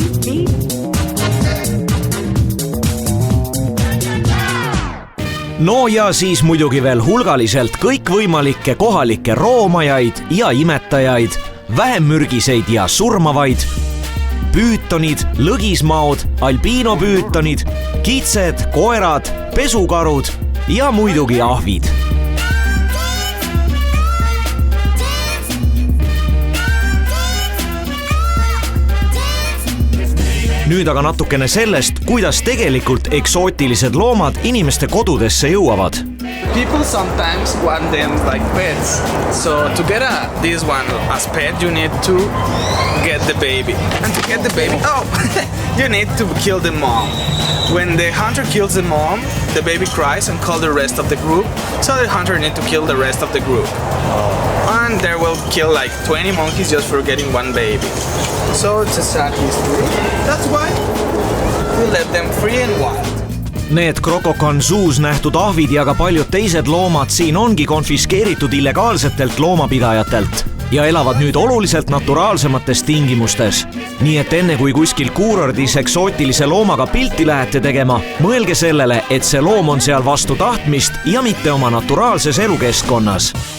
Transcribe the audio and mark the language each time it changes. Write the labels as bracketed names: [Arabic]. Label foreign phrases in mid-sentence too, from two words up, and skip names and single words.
[Estonian] No ja siis muidugi veel hulgaliselt kõikvõimalikke kohalikke roomajaid ja imetajaid, vähem mürgiseid ja surmavaid, püütonid, lõgismaod, albiinopüütonid, kitsed, koerad, pesukarud ja muidugi ahvid. Nüüd aga natukene sellest, kuidas tegelikult eksootilised loomad inimeste kodudesse jõuavad. [English] People sometimes want them like pets. So to get this one as pet, you need to get the baby. And to get the baby, you need to kill the mom. When the hunter kills the mom, the baby cries and calls the rest of the group. So the hunter needs to kill the rest of the group. And they will kill like 20 monkeys just for getting one baby. So it's a sad history. That's why we let them free and wild. [Estonian] Need Krokokan Zoos nähtud ahvid ja ka paljud teised loomad siin ongi konfiskeeritud illegaalsetelt loomapidajatelt ja elavad nüüd oluliselt naturaalsemates tingimustes. Nii et enne kui kuskil kuurordis eksootilise loomaga pilti lähete tegema, mõelge sellele, et see loom on seal vastu tahtmist ja mitte oma naturaalses elukeskkonnas.